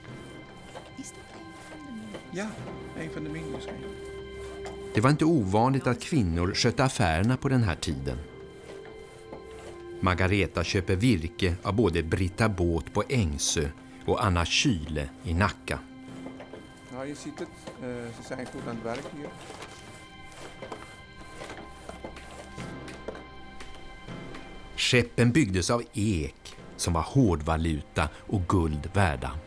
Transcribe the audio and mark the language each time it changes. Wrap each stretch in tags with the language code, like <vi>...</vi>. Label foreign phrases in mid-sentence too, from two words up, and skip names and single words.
<sv>Det var inte ovanligt att kvinnor skötte affärerna på den här tiden. Margareta köper virke av både Britta Båt på Ängsö och Anna Kyle i Nacka.</sv> <nl>Ja, je ziet het. Ze zijn goed aan het werk hier.</nl> <sv>Skeppen byggdes av ek som var hårdvaluta och guld värda.</sv>